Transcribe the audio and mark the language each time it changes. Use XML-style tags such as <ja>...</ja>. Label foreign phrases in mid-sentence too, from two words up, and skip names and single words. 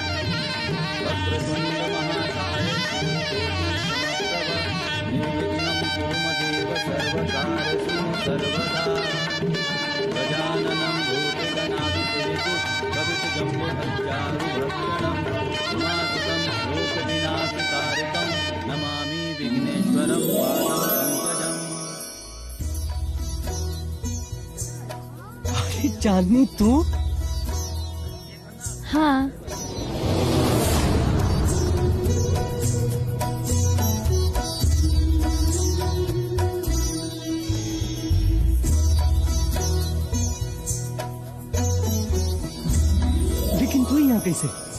<sa>वक्रतुण्ड महाकाय सूर्यकोटि समप्रभ निर्विघ्नं कुरु मदेव सर्वकार्येषु सर्वदा। गजाननं भूतगणाधिसेवितकपितजम्बुफलचारुभक्षणं उमासुतं शोकविनाशकारकं नमामि विघ्नेश्वरं पादं पङ्कजम्।</sa> <hi>अरे चांदनी तू? हाँ। लेकिन तू यहाँ कैसे?</hi>